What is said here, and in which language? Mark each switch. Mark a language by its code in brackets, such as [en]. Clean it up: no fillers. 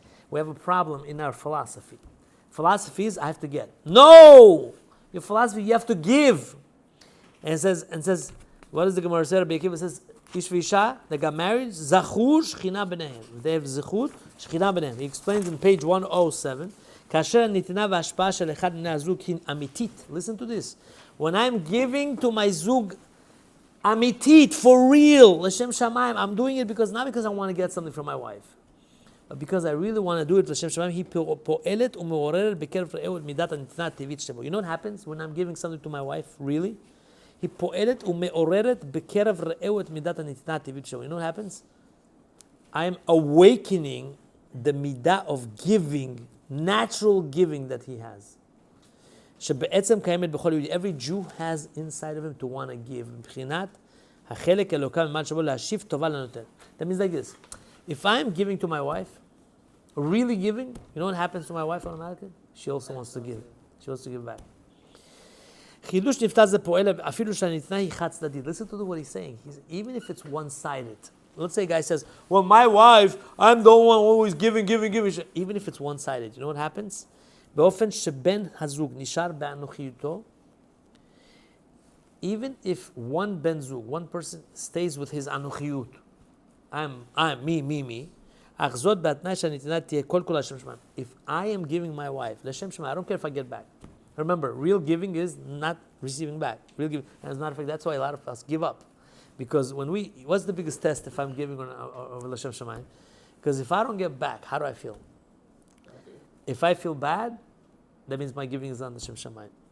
[en] We have a problem in our philosophy. Philosophy is I have to get. No! Your philosophy, you have to give. And says, what does the Gemara say? Rabbi Akiva says, Ish v'isha, they got married, [he] zachur shchina b'nehem. [en] They have zechut, [he] shchina b'nehem. [en] He explains in page 107, [he] כאשר הניתנה וההשפעה של אחד מבני הזוג היא אמיתית. [en] Listen to this. When I'm giving to my zug אמיתית, for real, לשם שמיים, I'm doing it not because I want to get something from my wife, but because I really want to do it לשם שמיים, [he] היא פועלת ומעוררת בקרב רעהו את מידת הנתינה הטבעית שבו. [en] You know what happens when I'm giving something to my wife, really? [he] היא פועלת ומעוררת בקרב רעהו את מידת הנתינה הטבעית שבו. [en] You know what happens? I'm awakening the midah of giving, natural giving that he has. [he] שבעצם קיימת בכל יהודי. [en] Every Jew has inside of him to want to give. [he] מבחינת החלק אלוקה ממעל שבו להשיב טובה לנותן. [en] That means like this. If I'm giving to my wife, really giving, you know what happens to my wife automatically? She also wants to give. She wants to give back. [he] חידוש נפתח זה פועל אפילו שהניתנה היא חד צדדית. [en] Listen to what he's saying. Even if it's one-sided. Let's say a guy says, well, my wife, I'm the one always giving. Even if it's one-sided, you know what happens? [he] באופן שבן הזוג נשאר באנוכיותו, [en] even if one ben zug, one person stays with his אנוכיות, I'm me, [he] אך זאת בהתנאי שהנתינה תהיה כל לשם שמיים. [en] If I am giving my wife, לשם שמיים, I don't care if I get back. Remember, real giving is not receiving back. Real giving, and as a matter of fact, that's why a lot of us give up. Because what's the biggest test if I'm giving over L'Shem Shamayim? Because if I don't get back, how do I feel? If I feel bad, that means my giving is on L'Shem Shamayim.